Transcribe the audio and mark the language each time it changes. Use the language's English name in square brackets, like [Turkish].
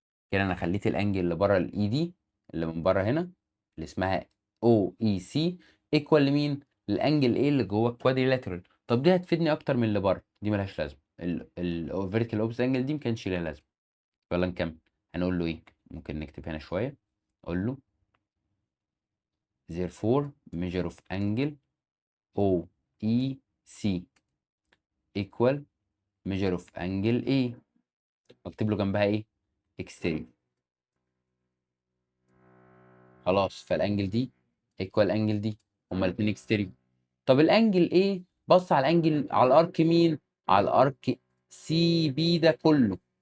[Arabic] كده انا خليت الانجل اللي بره الاي دي، اللي من بره هنا، اللي اسمها او اي سي، ايكوال لمين؟ الانجل ايه اللي جوه الكوادريلاترال. طب دي هتفيدني اكتر من اللي بره، دي ملهاش لازمه. الفيرتيكال اوبوزيت انجل دي ما كانش ليها لازمه. يلا نكمل. هنقول له ايه؟ ممكن نكتب هنا شويه. اقول له [English] therefore measure of angle OEC equal measure of angle A. [Arabic] واكتب له جنبها ايه؟ exterior. خلاص، فالانجل دي [English] equal [Arabic] الانجل دي، هما الاتنين exterior. طب الانجل A بص على الانجل، على الارك مين؟ على الارك سي بي ده كله.